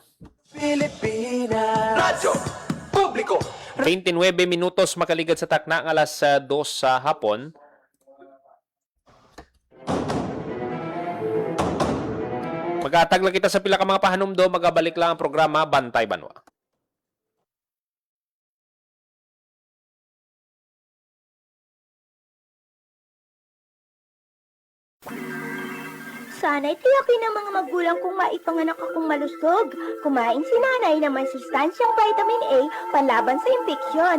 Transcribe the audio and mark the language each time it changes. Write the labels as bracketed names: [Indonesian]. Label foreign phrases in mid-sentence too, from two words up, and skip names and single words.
[Hiligaynon] Pilipinas. Radyo Publiko. 29 minutos makaligad sa takna ng alas 2 sa hapon. Magatag lang kita sa pila ka mga pahanumdo, magabalik lang ang programa Bantay Banwa. [Filipino] Sana'y tiyakin ng mga magulang kong maipanganak akong malusog. Kumain si nanay ng may sustansyang vitamin A panlaban sa impeksyon.